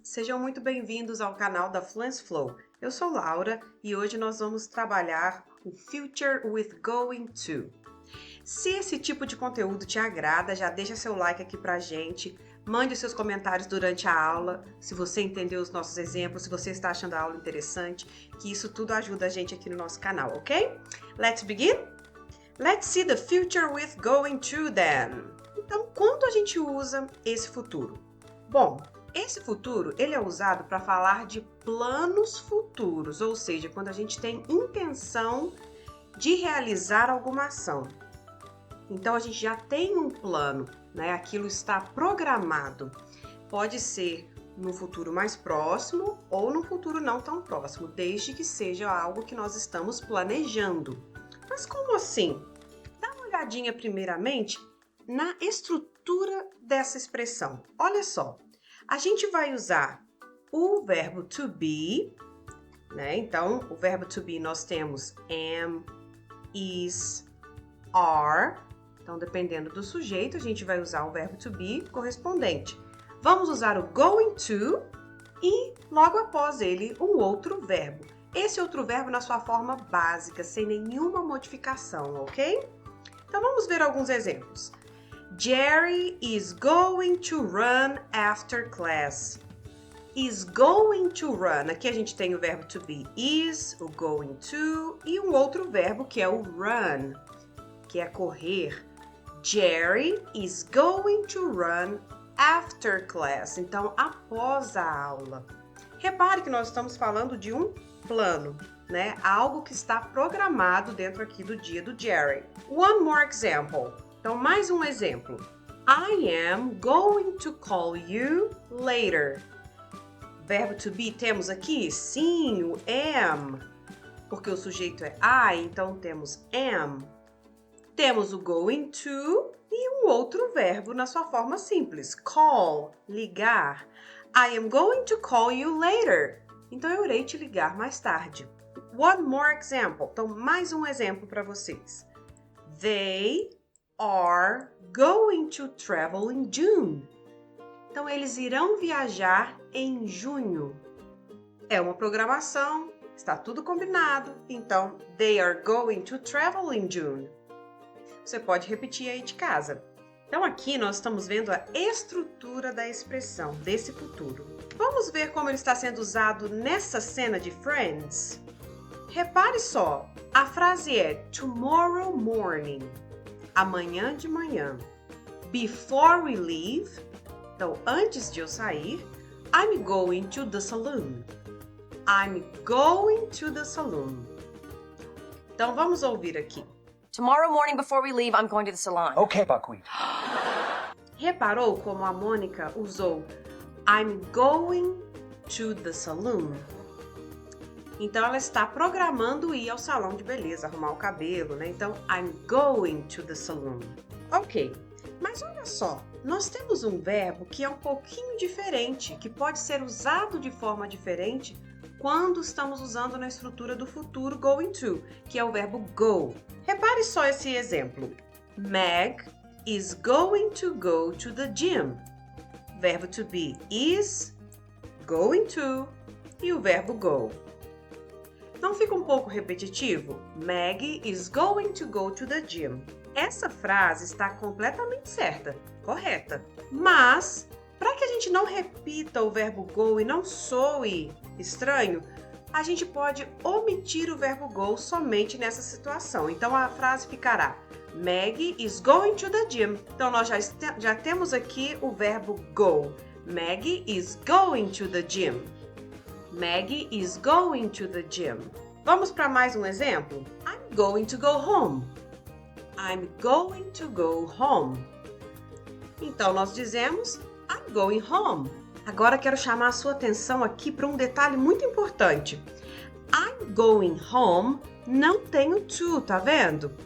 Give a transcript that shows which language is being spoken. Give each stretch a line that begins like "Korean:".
Portuguese: Sejam muito bem-vindos ao canal da Fluency Flow. Eu sou Laura e hoje nós vamos trabalhar o Future with Going to. Se esse tipo de conteúdo te agrada, já deixa seu like aqui pra gente, mande os seus comentários durante a aula, se você entendeu os nossos exemplos, se você está achando a aula interessante, que isso tudo ajuda a gente aqui no nosso canal, ok?
English: Let's begin? Let's see the future with going to then.
Portuguese: Então, quando a gente usa esse futuro? Bom, esse futuro ele é usado para falar de planos futuros, ou seja, quando a gente tem intenção de realizar alguma ação. Então, a gente já tem um plano, né? Aquilo está programado. Pode ser no futuro mais próximo ou no futuro não tão próximo, desde que seja algo que nós estamos planejando. Mas como assim? Dá uma olhadinha primeiramente na estrutura dessa expressão. Olha só, a gente vai usar o verbo to be, né? Então, o verbo to be nós temos am, is, are. Então, dependendo do sujeito, a gente vai usar o verbo to be correspondente. Vamos usar o going to e, logo após ele, um outro verbo. Esse outro verbo na sua forma básica, sem nenhuma modificação, ok? Então, vamos ver alguns exemplos.
English: Jerry is going to run after class. Is going to run.
Portuguese: Aqui a gente tem o verbo to be is, o going to e um outro verbo que é o run, que é correr.
English: Jerry is going to run after class.
Portuguese: Então, após a aula. Repare que nós estamos falando de um plano, né? Algo que está programado dentro aqui do dia do Jerry.
English: One more example.
Portuguese: Então, mais um exemplo.
English: I am going to call you later.
Portuguese: Verbo to be temos aqui, sim, o am, porque o sujeito é I, então temos am. Temos o going to e um outro verbo na sua forma simples, call, ligar.
English: I am going to call you later.
Portuguese: Então, eu irei te ligar mais tarde.
English: One more example.
Portuguese: Então, mais um exemplo para vocês.
English: They are going to travel in June.
Portuguese: Então, eles irão viajar em junho. É uma programação, está tudo combinado. Então,
English: they are going to travel in June.
Portuguese: Você pode repetir aí de casa. Então, aqui nós estamos vendo a estrutura da expressão desse futuro. Vamos ver como ele está sendo usado nessa cena de Friends? Repare só, a frase é
English: tomorrow morning,
Portuguese: amanhã de manhã.
English: Before we leave,
Portuguese: então antes de eu sair,
English: I'm going to the saloon. I'm going to the saloon.
Portuguese: Então vamos ouvir aqui.
English: Tomorrow morning before we leave, I'm going to the salon. Okay, Buckwheat.
Portuguese: Reparou como a Mônica usou
English: I'm going to the saloon?
Portuguese: Então, ela está programando ir ao salão de beleza, arrumar o cabelo, né? Então,
English: I'm going to the saloon.
Portuguese: Ok, mas olha só, nós temos um verbo que é um pouquinho diferente, que pode ser usado de forma diferente quando estamos usando na estrutura do futuro going to, que é o verbo go. Repare só esse exemplo.
English: Meg is going to go to the gym.
Portuguese: Verbo to be is, going to e o verbo go. Não fica um pouco repetitivo? Maggie is going to go to the gym. Essa frase está completamente certa, correta. Mas, para que a gente não repita o verbo go e não soe estranho, a gente pode omitir o verbo go somente nessa situação. Então, a frase ficará
English: Maggie is going to the gym.
Portuguese: Então, nós já temos aqui o verbo go.
English: Maggie is going to the gym. Maggie is going to the gym.
Portuguese: Vamos para mais um exemplo?
English: I'm going to go home. I'm going to go home.
Portuguese: Então, nós dizemos
English: I'm going home.
Portuguese: Agora, quero chamar a sua atenção aqui para um detalhe muito importante.
English: I'm going home
Portuguese: não tem o to, tá vendo?